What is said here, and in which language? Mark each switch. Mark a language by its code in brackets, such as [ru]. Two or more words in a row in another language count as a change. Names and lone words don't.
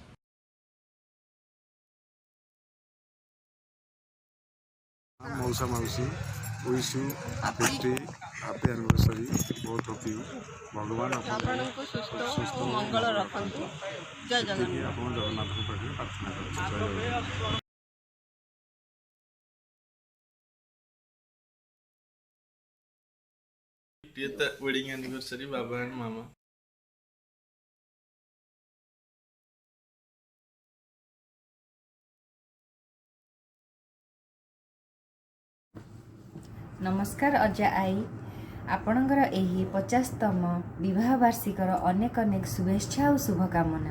[en] ମଉସା ମାଉସୀ, wish you 50 happy anniversary. ବହୁତ ହାପି। [or] ଭଗବାନ ଆପଣଙ୍କୁ ସୁସ୍ଥ ଓ ମଙ୍ଗଳ ରଖନ୍ତୁ। ଜୟ ଜଗନ୍ନାଥ। ଆପଣ ଜଗନ୍ନାଥଙ୍କ ପାଖରେ ପ୍ରାର୍ଥନା କରୁଛୁ। ଜୟ ଜଗନ୍ନାଥ। [en] wedding anniversary, Baba and Mama. [or] ନମସ୍କାର ଅଜା ଆଈ, ଆପଣଙ୍କର ଏହି 50ତମ ବିବାହ ବାର୍ଷିକର ଅନେକ ଅନେକ ଶୁଭେଚ୍ଛା ଆଉ ଶୁଭକାମନା।